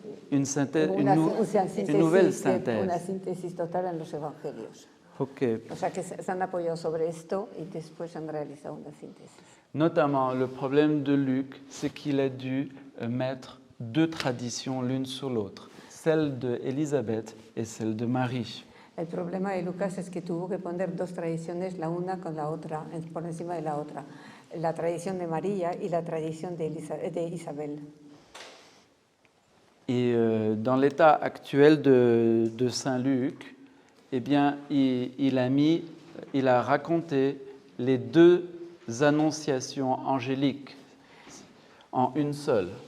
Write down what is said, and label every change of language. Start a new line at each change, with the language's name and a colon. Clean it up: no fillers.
French: une synthèse, une nouvelle synthèse.
Spanish: Una síntesis total en los evangelios. Okay. O sea que se han apoyado sobre esto y después han realizado una síntesis.
French: Notamment, le problème de Luc, c'est qu'il a dû mettre deux traditions l'une sur l'autre, celle d'Élisabeth et celle de Marie.
Spanish: El problema de Lucas es que tuvo que poner dos tradiciones, la una con la otra, por encima de la otra. La tradición de María y la tradición de Isabel.
French: Et dans l'état actuel de Saint Luc, eh bien, il a raconté les deux annonciations angéliques en une seule.